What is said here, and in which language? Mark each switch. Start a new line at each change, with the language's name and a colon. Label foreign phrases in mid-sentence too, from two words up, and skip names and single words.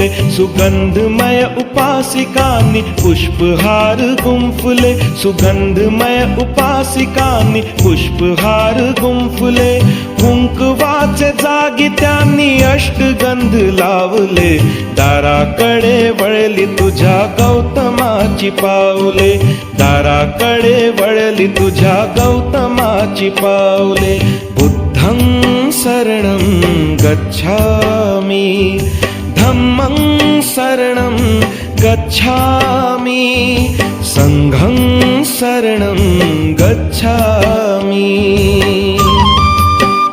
Marathi: सुगंधमय उपासिकांनी पुष्पहार गुंफले, सुगंधमय उपासिकांनी पुष्पहार गुंफले. कुंकवाचे जागी त्यांनी अष्टगंध लावले, दाराकडे वळली तुझ्या गौतमाची पाऊले, दाराकडे वळली तुझ्या गौतमाची पाऊले.
Pali: बुद्धं शरणं गच्छामि, धम्मं शरणं गच्छामि, संघं शरणं गच्छामि.